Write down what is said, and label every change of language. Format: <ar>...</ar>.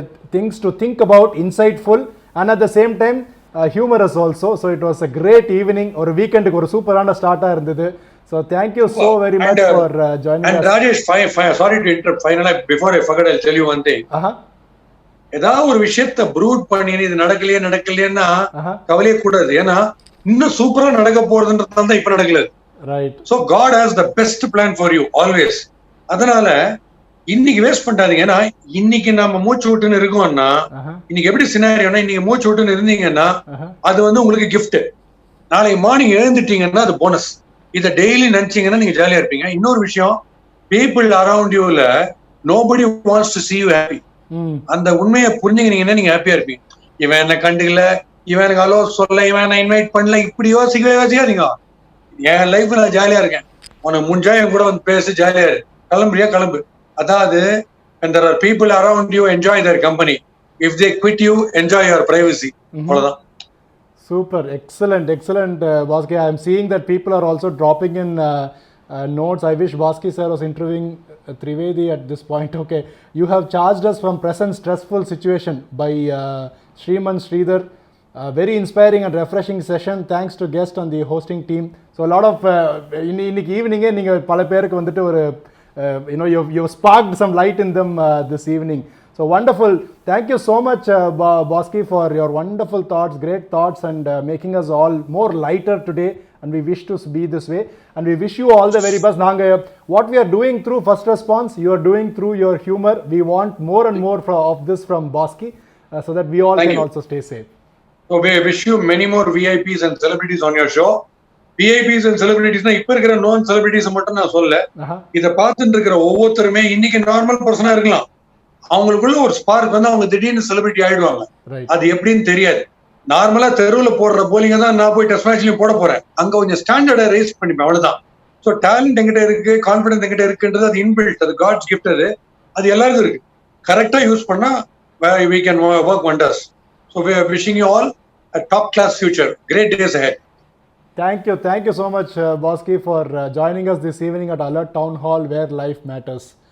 <en>Things to think about, insightful, and at the same time humorous also. So it was a great evening. Or weekend</en> <ta>ku oru superana start ah irundhudu.</ta> <en>So thank you so very much for joining us. And Rajesh, sorry to interrupt. Finally, before I forget, I'll tell you one thing.</en> <ta>ஏதாவது ஒரு விஷயத்த fruit பண்ணி இது நடக்கலையேன்னா கவலையே கூடாது. ஏன்னா இன்னும் சூப்பரா நடக்க போறதுன்றதுனால தான் இப்ப நடக்கல.</ta> <en>Right. So God has the best plan for you always.</en> <ta>அதனால இன்னைக்கு வேஸ்ட் பண்ணாதீங்க. ஏன்னா இன்னைக்கு நம்ம மூச்சு விட்டுன்னு இருக்கோம்னா, இன்னைக்கு எப்படி சினாரியோனா, இன்னைக்கு மூச்சு விட்டுன்னு இருந்தீங்கன்னா அது உங்களுக்கு கிஃப்ட். நாளைக்கு மார்னிங் எழுந்துட்டீங்கன்னா அது போனஸ். இதை டெய்லி நினைச்சீங்கன்னா நீங்க ஜாலியா இருப்பீங்க. இன்னொரு விஷயம், people around யூல</ta> <en>nobody wants to see you happy.</en> <ta>அந்த உண்மையை புரிஞ்சுக்கிட்டீங்கன்னா நீங்க ஹாப்பியா இருப்பீங்க. இவன் என்ன கண்டுக்கல, இவன் எனக்கு அலோ சொல்ல, இவன் என்ன இன்வைட் பண்ணல, இப்படி யோசிக்காதீங்க. என் லைஃப்ல நான் ஜாலியா இருக்கேன், உனக்கு முடிஞ்சா என் கூட வந்து பேசு, ஜாலியா இரு, கிளம்பு.</ta> <en>அதாவது when there are people around you, enjoy their company. If they quit you, enjoy your privacy.</en> <ta>அவ்வளவுதான்.</ta> <en>Super, excellent, Bosky. I am seeing that people are also dropping in notes. I wish Bosky sir was interviewing Trivedi at this point. Okay, you have charged us from present stressful situation by Sriman Sridhar. Very inspiring and refreshing session. Thanks to guest on the hosting team. So a lot of</en> <ta>இன்னைக்கு ஈவினிங்கே நீங்கள் பல பேருக்கு வந்துட்டு ஒரு</ta> <en>you've sparked some light in them this evening. So wonderful. Thank you so much, Bosky, for your wonderful thoughts, great thoughts, and making us all more lighter today. And we wish to be this way. And we wish you all the very best. What we are doing through First Response, you are doing through your humor. We want more and more of this from Bosky, so that we all can also stay safe. So we wish you many more VIPs and celebrities on your show.</en> <ta>VIPs and celebrities na இப்ப இருக்கிற known celebrities மட்டும் நான் சொல்ல, இத பார்த்துட்டு இருக்கிற ஒவ்வொருத்தருமே இன்னைக்கு நார்மல் பர்சனா இருக்கலாம், அவங்களுக்குள்ள ஒரு ஸ்பார்க் வந்து அவங்க திடீர்னு செலிபிரிட்டி ஆயிடுவாங்க. அது எப்படின்னு தெரியாது. நார்மலா தெருவுல போடுற போலிங்க தான் நான் போய் டெஸ்ட் மேட்ச்லயும் போட போறேன். அங்க கொஞ்சம் ஸ்டாண்டர்டை ரைஸ் பண்ணிப்பேன், அவ்வளவுதான். ஸோ டேலண்ட் எங்கிட்ட இருக்கு, கான்பிடன்ஸ் எங்கிட்ட இருக்குன்றது அது இன்பில்ட், அது காட்ஸ் கிஃப்ட். அது எல்லாருக்கும் இருக்கு. கரெக்டா யூஸ் பண்ணா</ta> <en>we can work wonders. So we are wishing you all a top class future. Great days ahead. Thank you so much, Bosky, for joining us this evening at Alert Town Hall, where life matters.</en>